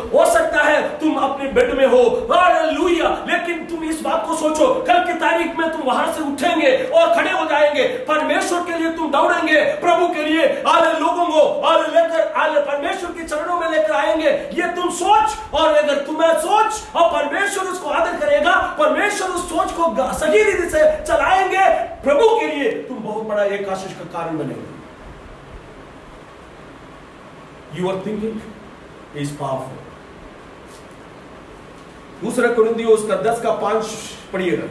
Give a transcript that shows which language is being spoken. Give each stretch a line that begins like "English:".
Hindi: हो सकता है तुम अपने बेड में हो, हालेलुया, लेकिन तुम इस बात को सोचो, कल की तारीख में तुम वहां से उठेंगे और खड़े हो जाएंगे, परमेश्वर के लिए तुम दौड़ेंगे, प्रभु के लिए लोगों को लेकर परमेश्वर के चरणों में लेकर आएंगे। ये तुम सोच, और अगर तुम्हें सोच और परमेश्वर उसको आदर करेगा, परमेश्वर उस सोच को सही रीति से चलाएंगे, प्रभु के लिए तुम बहुत बड़ा एक आशीष का कारण बनेंगे।
English: Your thinking is powerful.
Hindi: दूसरा कुरिन्थियों उसका 10:5 पढ़िएगा।